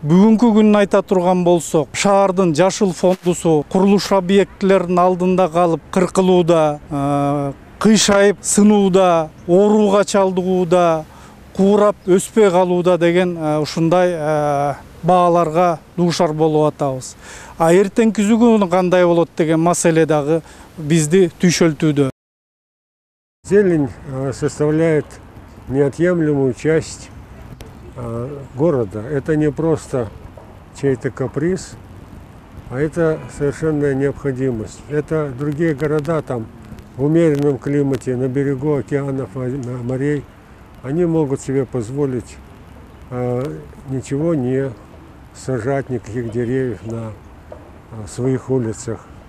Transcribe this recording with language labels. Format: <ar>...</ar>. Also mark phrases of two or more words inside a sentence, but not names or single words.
<ky>Бүгүнкү күнүн айта турган болсок, шаардын жашыл фондусу курулуш объектилеринин алдында калып кыркылууда, кыйшайып сынууда, ооруга чалдыгууда, куурап өспөй калууда деген ушундай бааларга дуушар болуп атабыз. А эртеңки күнү кандай болот деген маселе дагы бизди түйшөлтүүдө.</ky> <ru>Зелень составляет неотъемлемую часть города. Это не просто чей-то каприз, а это совершенная необходимость. Это другие города там в умеренном климате, на берегу океанов, морей, они могут себе позволить ничего не сажать, никаких деревьев на своих улицах.</ru>